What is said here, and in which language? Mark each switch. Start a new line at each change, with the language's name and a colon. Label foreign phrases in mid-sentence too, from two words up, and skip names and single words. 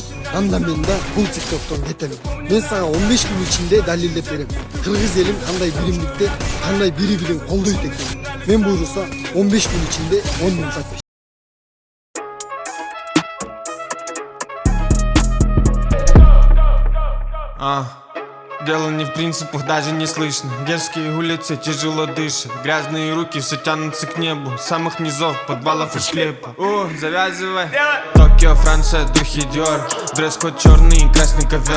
Kyrgyz: Анда мен да бул ТикТоктон кетем. Мен сага 15 күн ичинде далилдеп берем. Кыргыз элим кандай биримдикте, кандай бири-бирин колдойт экен. Мен буйруса 15 күн ичинде 10 миң подписчик.
Russian: Дело не в принципах, даже не слышно. Дерзкие улицы тяжело дышат. Грязные руки все тянутся к небу. С самых низов, подвалов и склепа. Завязывай. Токио, Франция, духи Диор. Дресс-код черный и красный ковер.